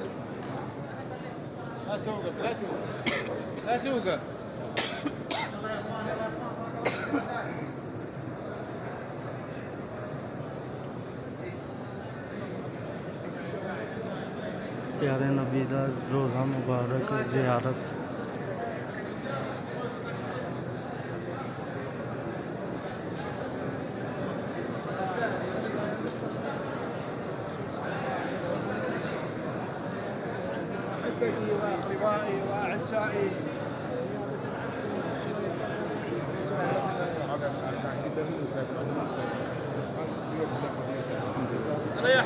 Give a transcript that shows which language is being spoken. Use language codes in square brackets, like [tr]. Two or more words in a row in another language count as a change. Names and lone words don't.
[ar] لا توقف لا توقف لا توقف [pa] پیارے نبی دا روضہ مبارک زیارت [ar] أحبتي وأقربائي وأعزائي يلا يا